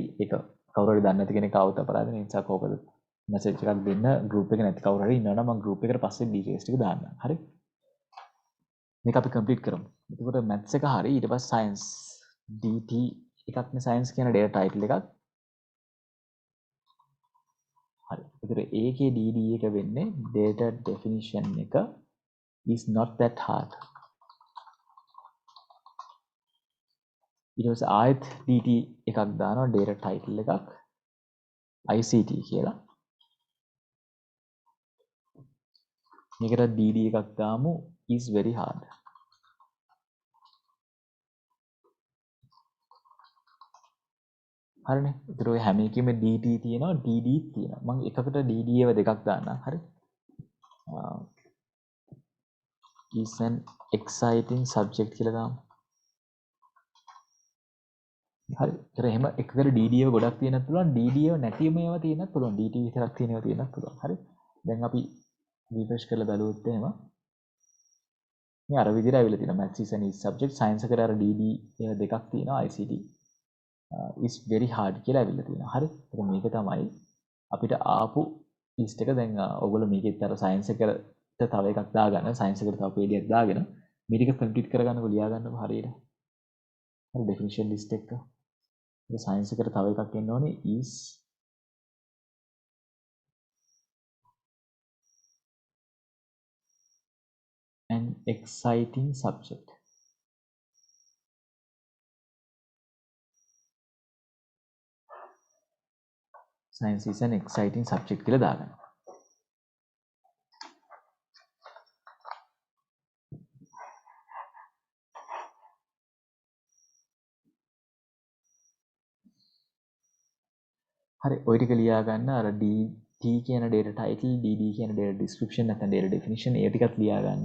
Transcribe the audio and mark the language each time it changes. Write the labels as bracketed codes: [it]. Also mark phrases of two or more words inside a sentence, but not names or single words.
[si] ඒක කවුරු හරි දන්නේ නැති කෙනෙක් ආවොත් අපරාධ නේ. නිසා කෝකද මැසේජ් එකක් දෙන්න ගෲප් එකේ නැති කවුරු හරි ඉන්නවනම් මම ගෲප් එකට පස්සේ ඩීටේල්ස් ටික දාන්නම්. හරි. මේක අපි කම්ප්ලීට් කරමු. එතකොට මැත්ස් එක හරි ඊට පස්සේ සයන්ස් DT එකක්නේ සයන්ස් කියන [en] data title [si] එකක්. හරි. ඒතර ඒකේ DD එක වෙන්නේ [en] data definition [si] එක [en] is not that hard. [si] ඊට පස්සේ ආයෙත් DT එකක් දානවා [en] data title [si] එකක් ICT කියලා. මේකට DD එකක් දාමු [en] is very hard. [si] හරිනේ. ඒතර ඔය හැම එකෙම DT තියෙනවා DD තියෙනවා. මම එකකට DD ඒවා දෙකක් දාන්නම්. හරි. [en] is an exciting subject [si] කියලා දාමු. හරි. ඒතර එහෙම එකකට DD ඒවා ගොඩක් තියෙනත් පුළුවන් DD ඒවා නැතිම ඒවා තියෙනත් පුළුවන්. DT විතරක් තියෙන ඒවා තියෙනත් පුළුවන්. හරි. දැන් අපි රිෆ්‍රෙෂ් කරලා බලුවොත් එහෙම මේ අර විදිහට ඇවිල්ලා තියෙනවා. [en] maths is an easy subject. [si] science එකට අර DD ඒවා දෙකක් තියෙනවා. [en] ICT is very hard [si] කියලා ඇවිල්ලා තියෙනවා. හරි. ඒක මේක තමයි අපිට ආපු ලිස්ට් එක. දැන් ඔයගොල්ලෝ මේකෙත් අර සයන්ස් එකට තව එකක් දාගන්න. සයන්ස් එකට තව PDF දාගෙන මේ ටික කම්ප්ලීට් කරගන්නකො ලියා ගන්නකො හරියට. හරි [en] definition list [si] එක. ඒ සයන්ස් එකට තව එකක් එන්න ඕනේ [en] is an exciting subject. Science is an exciting subject [si] කියලා දාගන්න. හරි ඔය ටික ලියා ගන්න අර DT කියන [en] data title [si] DD කියන [en] data description [si] නැත්නම් [en] data definition [si] ඒ ටිකත් ලියා ගන්න.